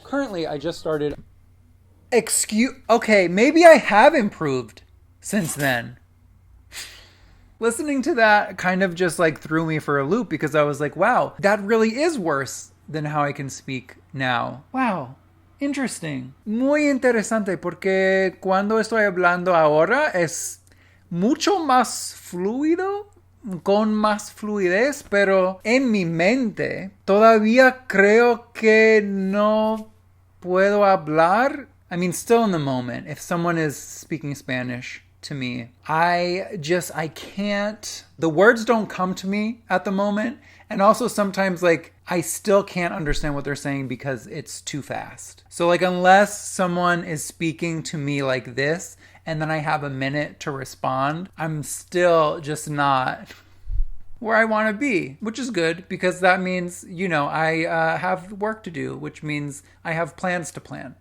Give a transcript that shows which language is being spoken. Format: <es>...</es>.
<en>Currently, I just started. Okay, maybe I have improved since then. Listening to that kind of just threw me for a loop because I was like, wow, that really is worse than how I can speak now. Wow. Interesting.</en> <es>Muy interesante porque cuando estoy hablando ahora es mucho más fluido, con más fluidez, pero en mi mente todavía creo que no puedo hablar.</es> <en>Still in the moment, if someone is speaking Spanish to me, I can't, the words don't come to me at the moment. And also sometimes I still can't understand what they're saying because it's too fast. So unless someone is speaking to me like this, and then I have a minute to respond, I'm still just not where I want to be, which is good because that means, I have work to do, which means I have plans to plan.</en>